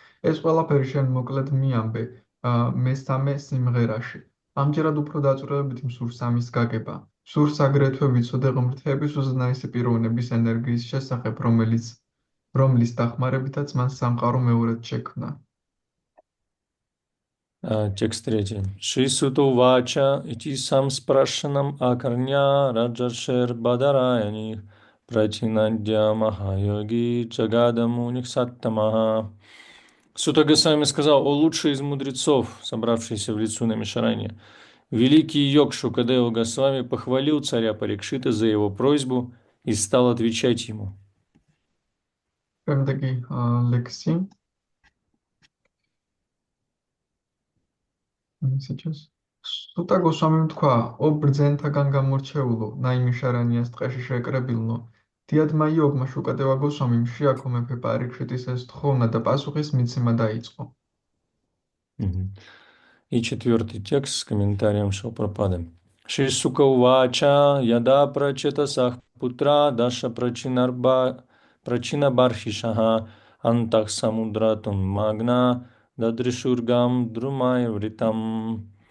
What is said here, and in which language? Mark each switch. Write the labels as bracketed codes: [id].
[ka] ეს ყველაფერი შენ მოკლედ მიამბე მესამე სიმღერაში. ამჯერად უფრო დაწვრილებით მსურს ამის გაგება. მსურს აგრეთვე ვიცოდე ღმრთების უზენაესი პიროვნების ენერგიის შესახებ, რომლის დახმარებითაც მან სამყარო მეორედ შექმნა. [ru] Текст третий. [sa] Шисуту вача ити сам спрашанам акарня раджаршер бадараяни пратинадья махайоги джагадаму никсаттамаха. [ru] Сута Госвами сказал: «О лучший из мудрецов, собравшийся в лицу на Мишаране, великий йог Шукадева Госвами похвалил царя Парикшита за его просьбу и стал отвечать ему». [ka] შემდეგი ლექსი. [ru] Сейчас. [ka] სუტა გოსვამიმ თქვა: ო ბრძენთაგან გამორჩეულო, ნაიმიშარანიას ტყეში შეკრებილნო, დიადმა იოგმა შუკადევა გოსვამიმ შეაქო მეფე პარიქშიტის ეს თხოვნა და პასუხის მიცემა დაიწყო. [ru] И 4 текст с комментарием Шилпрапады. [sa] Шри Сука Увача Яда Прачета Сах Путра Даша Прачина Бархишаха Антах Самудратум Магна Дадришургам Друмай Вритам.